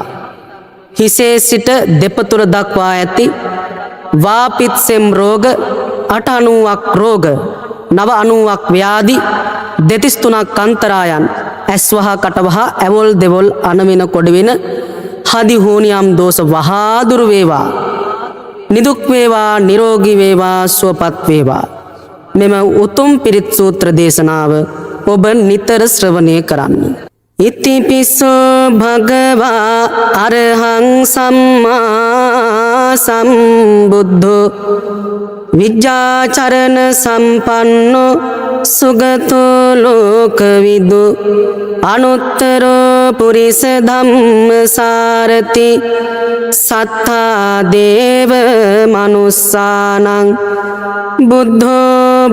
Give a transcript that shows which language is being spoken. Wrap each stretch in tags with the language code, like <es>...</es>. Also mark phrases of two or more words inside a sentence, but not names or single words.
<si>හිසේ සිට දෙපතුල දක්වා ඇති වාපිත්සෙම් රෝග 890ක් රෝග 990ක් ව්‍යාධි 203ක් අන්තරායන් ඇස්වහ කටවහ ඇවොල් දෙවොල් අනවෙන කොඩවෙන හදි හෝනියම් දෝෂ වහා දුරු වේවා. නිදුක් වේවා නිරෝගී වේවා සුවපත් වේවා. මෙම උතුම් පිරිත් සූත්‍ර දේශනාව ඔබ නිතර ශ්‍රවණය කරන්න.</si> <pi>ඉතිපිසෝ භගවා අරහං සම්මා සම්බුද්ධෝ විජ්ජාචරණ සම්පන්නෝ සුගතෝ ලෝකවිදු අනුත්තරෝ පුරිස ධම්මසාරති සත්තා දේව මනුස්සානං බුද්ධෝ</pi>